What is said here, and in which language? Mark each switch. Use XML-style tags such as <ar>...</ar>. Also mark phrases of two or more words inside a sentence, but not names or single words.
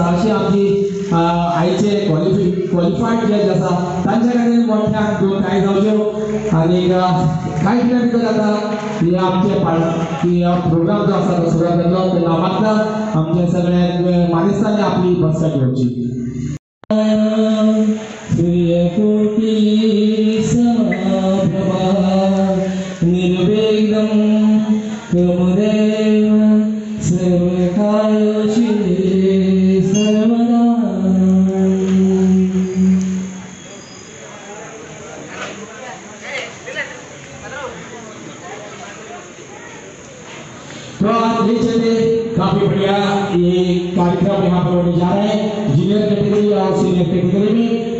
<kok>अशी आमची आयचे</kok> <en>qualified judge</en> <kok>आसा तांच्या खातीर मोठ्यान दोन काय जावच्यो आणि कांय दिना भितर जाता हे आमचे प्रोग्राम जो आसा तो सुरू जातलो. ते नामांकन आमचे सगळे मानेस्तांनी आपली बसका घेवची.</kok> <sa>सूर्यकोटि समप्रभा निर्विघ्नं कुरुदेव सर्वकार्येषु सर्वदा.</sa> <hi>तो आज ये चले काफी बढ़िया ये कार्यक्रम यहाँ पर होने जा रहे हैं</hi> <en>junior category</en> <hi>और</hi> <en>senior category</en> <hi>में.</hi>